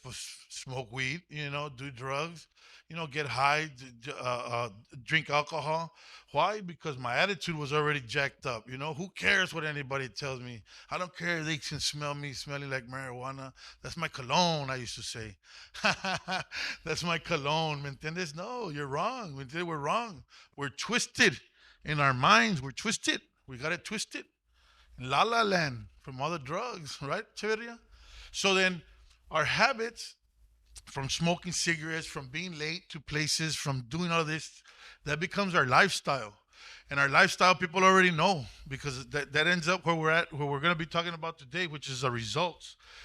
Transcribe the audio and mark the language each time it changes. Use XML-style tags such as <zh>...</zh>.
<en>Was smoke weed, do drugs, get high, drink alcohol. Why? Because my attitude was already jacked up. Who cares what anybody tells me? I don't care if they can smell me smelling like marijuana. That's my cologne, I used to say. That's my cologne.</en> <es>¿Me entiendes?</es> <en>No, you're wrong. ¿Me entiendes? We're wrong. We're twisted in our minds. We're twisted. We got it twisted. La La Land from all the drugs, right, Cheveria? So then our habits, from smoking cigarettes, from being late to places, from doing all this. That becomes our lifestyle. And our lifestyle, people already know because that ends up where we're at, where we're going to be talking about today, which is our results.</en>